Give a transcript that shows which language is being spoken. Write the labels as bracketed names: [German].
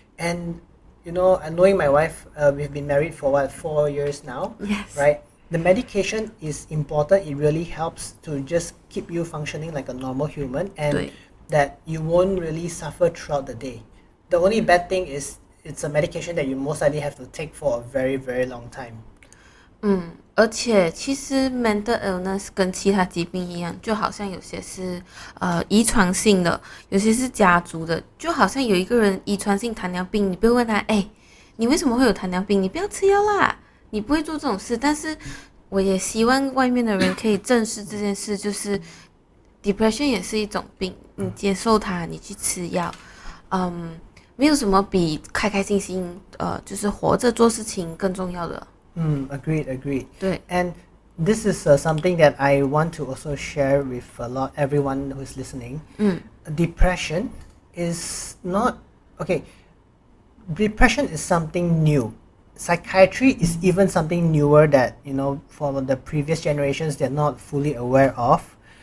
[English] And knowing my wife, we've been married for 4 years now, right? The medication is important. It really helps to just keep you functioning like a normal human, and that you won't really suffer throughout the day. The only bad thing is it's a medication that you most likely have to take for a very, very long time. [Chinese] 而且其实 mental illness 跟其他疾病一样，就好像有些是遗传性的，有些是家族的。就好像有一个人遗传性糖尿病，你不会问他，你为什么会有糖尿病？你不要吃药啦，你不会做这种事。但是我也希望外面的人可以正视这件事，就是 depression 也是一种病，你接受它，你去吃药，没有什么比开开心心就是活着做事情更重要的。 [English] Agreed. [Chinese] 对 [English] And this is something that I want to also share with everyone who's listening. Depression is not okay. Depression is something new. Psychiatry is even something newer that for the previous generations they're not fully aware of.